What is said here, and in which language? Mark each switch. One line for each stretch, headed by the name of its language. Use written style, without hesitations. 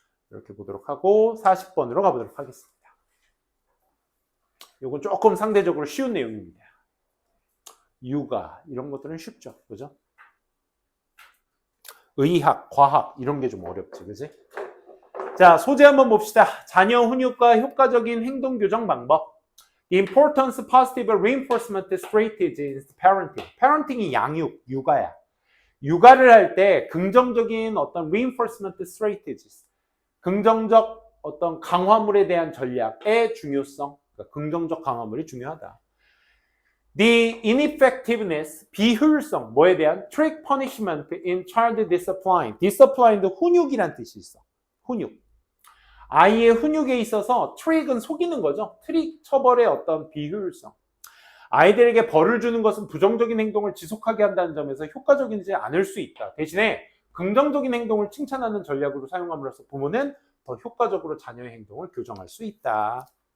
Korean: 이렇게 보도록 하고 40번으로 가보도록 하겠습니다. 이건 조금 상대적으로 쉬운 내용입니다. 육아 이런 것들은 쉽죠. 그죠? 의학, 과학 이런 게 좀 어렵지. 그지? 자, 소재 한번 봅시다. 자녀 훈육과 효과적인 행동 교정 방법.
English: The importance of positive reinforcement strategies in parenting.
Korean: parenting이 양육, 육아야. 육아를 할 때 긍정적인 어떤
English: reinforcement strategies,
Korean: 긍정적 어떤 강화물에 대한 전략의 중요성, 그러니까 긍정적 강화물이 중요하다.
English: The ineffectiveness,
Korean: 비효율성, 뭐에 대한
English: trick punishment in child discipline.
Korean: discipline, 훈육이란 뜻이 있어. 훈육. 아이의 훈육에 있어서 트릭은 속이는 거죠. 트릭 처벌의 어떤 비효율성. 아이들에게 벌을 주는 것은 부정적인 행동을 지속하게 한다는 점에서 효과적이지 않을 수 있다. 대신에 긍정적인 행동을 칭찬하는 전략으로 사용함으로써 부모는 더 효과적으로 자녀의 행동을 교정할 수 있다.